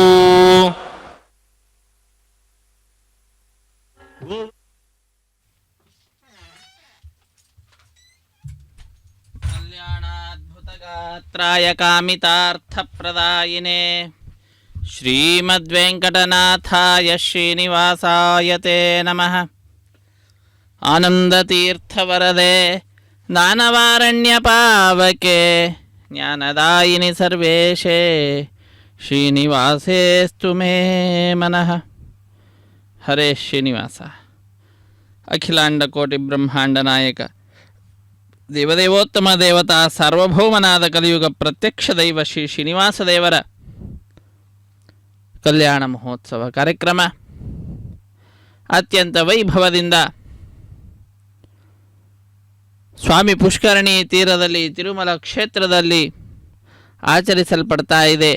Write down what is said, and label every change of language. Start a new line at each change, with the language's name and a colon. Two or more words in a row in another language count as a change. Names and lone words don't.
Sanskrit: కళ్యాణాద్భుతగాత్రాయ కామితార్థప్రదాయినే శ్రీమద్వేంకటనాథాయ శ్రీనివాసాయ తే నమః. ఆనందతీర్థవరదే దానవారణ్యపావకే ಜ್ಞಾನದಾಯಿನಿ ಸರ್ವೇಶೇ ಶ್ರೀನಿವಾಸೇಸ್ತು ಮೇ ಮನಃ. ಹರೇ ಶ್ರೀನಿವಾಸ.
Kannada: ಅಖಿಲಾಂಡ ಕೋಟಿ ಬ್ರಹ್ಮಾಂಡ ನಾಯಕ ದೇವದೇವೋತ್ತಮ ದೇವತಾ ಸಾರ್ವಭೌಮನಾದ ಕಲಿಯುಗ ಪ್ರತ್ಯಕ್ಷ ದೈವ ಶ್ರೀ ಶ್ರೀನಿವಾಸ ದೇವರ ಕಲ್ಯಾಣ ಮಹೋತ್ಸವ ಕಾರ್ಯಕ್ರಮ ಅತ್ಯಂತ ವೈಭವದಿಂದ ಸ್ವಾಮಿ ಪುಷ್ಕರಣಿ ತೀರದಲ್ಲಿ ತಿರುಮಲ ಕ್ಷೇತ್ರದಲ್ಲಿ ಆಚರಿಸಲ್ಪಡ್ತಾ ಇದೆ.